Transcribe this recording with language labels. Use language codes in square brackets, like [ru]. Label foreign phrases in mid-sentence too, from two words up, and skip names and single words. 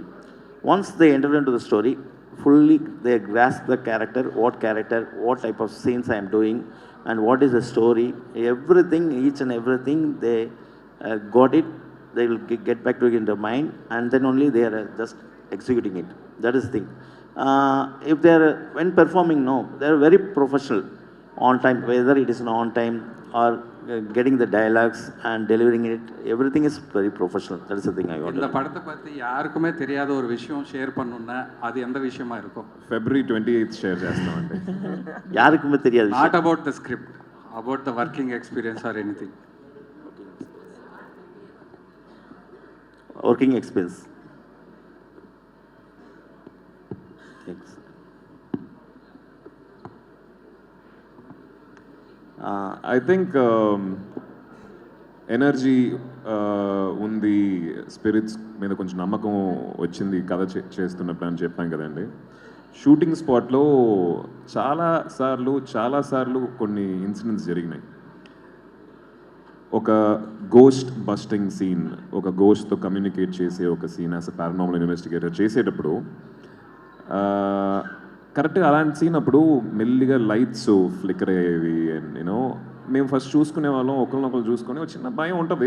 [en] Once they enter into the story, fully they grasp the character, what type of scenes I am doing, and what is the story, everything, each and everything, they got it, they will get back to it in their mind, and then only they are just executing it. That is the thing. If they are, when performing, no, they are very professional, on time, whether it is on time or getting the dialogues and delivering it, everything is very professional. That is the thing I want. [ta] இந்த படத்தை பற்றி யாருக்குமே தெரியாத ஒரு விஷயம் ஷேர் பண்ணணும்னா அது எந்த விஷயமா இருக்கும்? [te] February 28th షేర్ చేస్తామండి. [ta] யாருக்குமே தெரியாது. [en] Not about the script, about the working experience or anything. Working experience. Thanks. I think [te] ఎనర్జీ ఉంది, స్పిరిట్స్ మీద కొంచెం నమ్మకం వచ్చింది కథ చేస్తున్నప్పుడు అని చెప్పాం కదండి. [en] shooting spot [te] చాలాసార్లు కొన్ని ఇన్సిడెంట్స్ జరిగినాయి. ఒక [en] ghost busting scene, [te] ఒక గోస్ట్తో కమ్యూనికేట్ చేసే ఒక సీన్ [en] as a paranormal investigator [te] చేసేటప్పుడు కరెక్ట్గా అలాంటి సీన్ అప్పుడు మెల్లిగా [en] lights flicker [te] అయ్యేవి, [en] and you know [te] మేము ఫస్ట్ చూసుకునే వాళ్ళం, ఒకరినొకరు చూసుకొని ఒక చిన్న భయం ఉంటుంది.